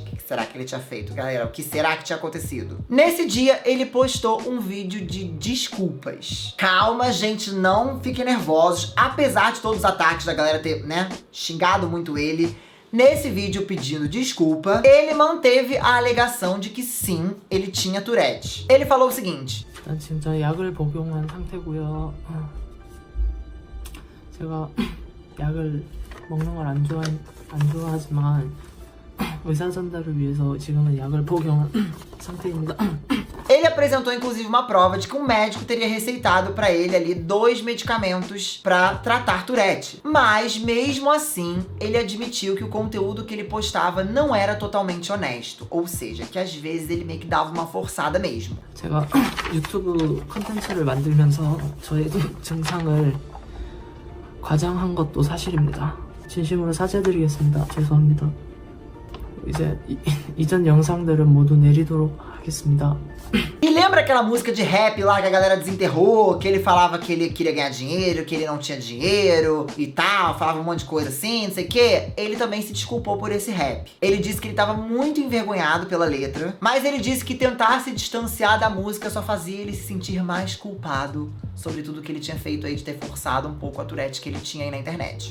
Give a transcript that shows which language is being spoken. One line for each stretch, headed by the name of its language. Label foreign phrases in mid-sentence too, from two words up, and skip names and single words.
Portuguese: O que será que ele tinha feito, galera? O que será que tinha acontecido? Nesse dia, ele postou um vídeo de desculpas. Calma, gente, não fiquem nervosos. Apesar de todos os ataques da galera ter, né, xingado muito ele, nesse vídeo pedindo desculpa, ele manteve a alegação de que sim, ele tinha Tourette. Ele falou o seguinte:
Korean: 일단 진짜 약을 복용한 상태고요. 제가 약을 먹는 걸 안 좋아하지만 의사 전달을 위해서 지금은 약을 복용한 상태입니다.
Portuguese: Ele apresentou inclusive uma prova de que um médico teria receitado pra ele ali 2 medicamentos pra tratar Tourette. Mas mesmo assim, ele admitiu que o conteúdo que ele postava não era totalmente honesto. Ou seja, que às vezes ele meio que dava uma forçada mesmo.
Korean: 제가 유튜브 콘텐츠를 만들면서 저의 증상을 과장한 것도 사실입니다. 진심으로 사죄드리겠습니다. 죄송합니다. 이제 이전 영상들은 모두 내리도록 하겠습니다.
Portuguese: E lembra aquela música de rap lá que a galera desenterrou, que ele falava que ele queria ganhar dinheiro, que ele não tinha dinheiro e tal, falava um monte de coisa assim, não sei o quê? Ele também se desculpou por esse rap. Ele disse que ele tava muito envergonhado pela letra, mas ele disse que tentar se distanciar da música só fazia ele se sentir mais culpado sobre tudo que ele tinha feito aí de ter forçado um pouco a Tourette que ele tinha aí na internet.